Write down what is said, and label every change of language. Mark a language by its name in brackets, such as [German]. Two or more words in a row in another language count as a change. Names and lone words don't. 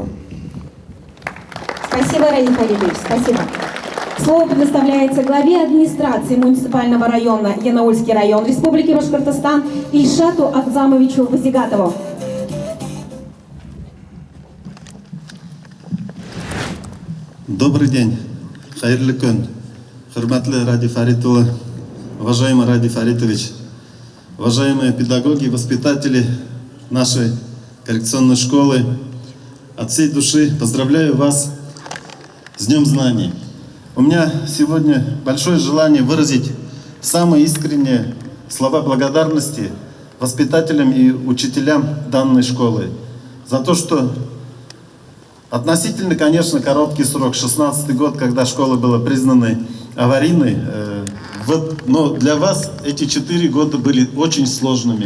[Russian] Спасибо, Ради Фаритович, спасибо. Слово предоставляется главе администрации муниципального района Янаульский район Республики Башкортостан Ильшату Акзамовичу Вазигатову. Добрый день, [Bashkir] хайрлы көн, хурматлы Ради Фаритулы, [Russian] уважаемый Ради Фаритович, уважаемые педагоги и воспитатели нашей коррекционной школы, от всей души поздравляю вас с Днем Знаний. У меня сегодня большое желание выразить самые искренние слова благодарности воспитателям и учителям данной школы за то, что относительно, конечно, короткий срок, 16-й год, когда школа была признана аварийной, но для вас эти 4 года были очень сложными.